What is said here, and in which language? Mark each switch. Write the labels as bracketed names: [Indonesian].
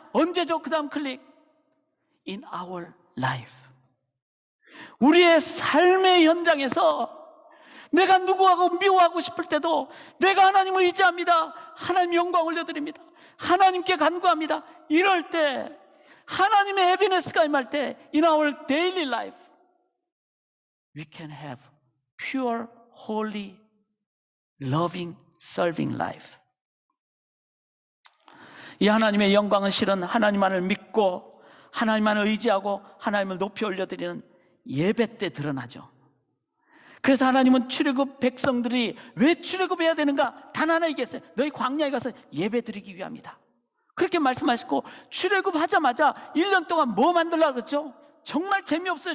[Korean] 언제죠? 그 다음 클릭. [English] In our life. [Korean] 우리의 삶의 현장에서 내가 누구하고 미워하고 싶을 때도 내가 하나님을 의지합니다. 하나님 영광 올려드립니다. 하나님께 간구합니다. 이럴 때 하나님의 해비네스가 임할 때 [English] in our daily life we can have pure, holy, loving, serving life. [Korean] 이 하나님의 영광은 실은 하나님만을 믿고 하나님만을 의지하고 하나님을 높이 올려드리는 예배 때 드러나죠. 그래서 하나님은 출애굽 백성들이 왜 출애굽해야 되는가? 단 하나 얘기했어요. 너희 광야에 가서 예배 드리기 위함이다. 그렇게 말씀하시고 출애굽하자마자 1년 동안 뭐 만들려고 그랬죠? 정말 재미없어요.